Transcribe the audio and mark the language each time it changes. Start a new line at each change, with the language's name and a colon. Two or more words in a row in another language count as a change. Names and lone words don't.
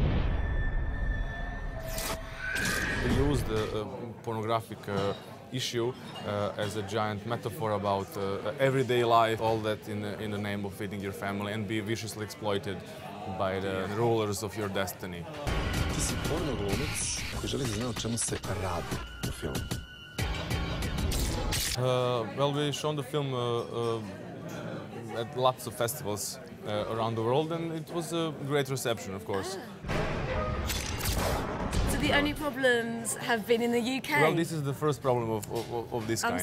English: We used the pornographic issue as a giant metaphor about everyday life, all that in the name of feeding your family and be viciously exploited by the rulers of your destiny.
Serbian: Ti si porno glumac koji želi da zna o čemu se radi u filmu.
English: Well, we shown the film at lots of festivals around the world, and it was a great reception, of course. The only problems have been in the UK. Well, this is the first problem of this kind.